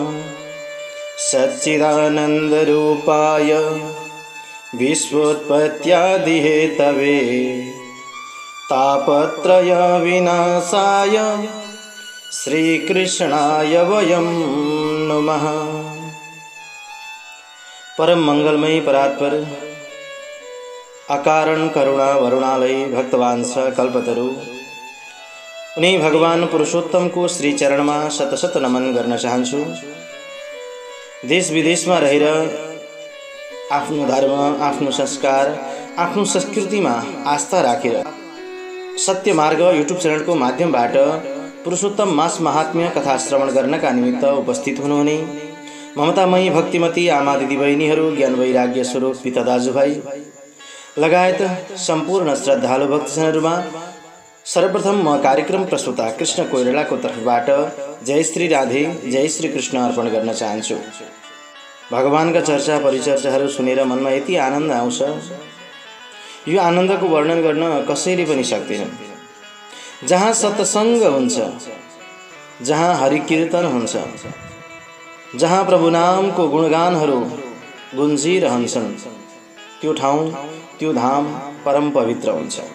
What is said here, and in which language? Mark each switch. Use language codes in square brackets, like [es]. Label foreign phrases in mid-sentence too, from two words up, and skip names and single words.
[sa] सच्चिदानन्दरूपाय विश्वोत्पत्त्यादिहेतवे तापत्रयविनाशाय श्रीकृष्णाय वयं नमः। [ne] परम मंगलमयी परात्पर अकारण करुणा वरुणालय भक्तवांश कल्पतरु उन्हीं भगवान पुरुषोत्तम को श्री चरण में शत शत नमन गर्न चाहन्छु। देश विदेश में रहेर आफ्नो धर्म, आफ्नो संस्कार, आफ्नो संस्कृति में आस्था राखेर सत्य मार्ग यूट्यूब चैनल को माध्यमबाट पुरुषोत्तम मास महात्म्य कथा श्रवण गर्नका निमित्त उपस्थित हुनुहुने ममतामयी भक्तिमती आमा दिदी बहिनीहरू, ज्ञान वैराग्य स्वरूप पिता दाजुभाइ लगायत सम्पूर्ण श्रद्धालु भक्तजनहरूमा सर्वप्रथम म कार्यक्रम प्रस्तुता कृष्ण कोइरालाको तर्फबाट जय श्री राधे, जय श्री कृष्ण अर्पण गर्न चाहन्छु। भगवानका चर्चा परिचर्चाहरू सुनेर मनमा यति आनन्द आउँछ, यो आनन्दको वर्णन गर्न कसैले पनि सक्दैन। जहाँ सत्संग हुन्छ, जहाँ हरि कीर्तन हुन्छ, जहाँ प्रभु नामको गुणगानहरू गुन्जिरहन्छन्, त्यो ठाउँ, त्यो धाम परम पवित्र हुन्छ।